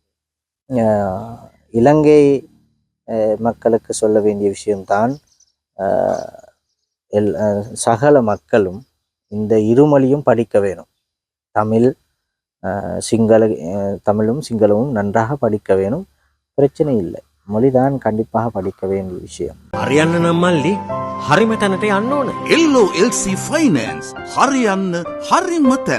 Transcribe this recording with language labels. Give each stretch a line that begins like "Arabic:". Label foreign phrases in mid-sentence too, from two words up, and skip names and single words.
Tamil: இலங்கை மக்களுக்கு சொல்ல வேண்டிய விஷயம்தான், சகல மக்களும் இந்த இருமொழியும் படிக்க வேணும். தமிழும் சிங்களமும் நன்றாக படிக்க வேணும். பிரச்சனை இல்லை, மொழிதான் கண்டிப்பாக படிக்க வேண்டிய விஷயம்.
Sinhala: හරියන්න නම් මල්ලි හරිම තැනට යන්න ඕන. LOLC Finance හරියන්න හරිම තැන.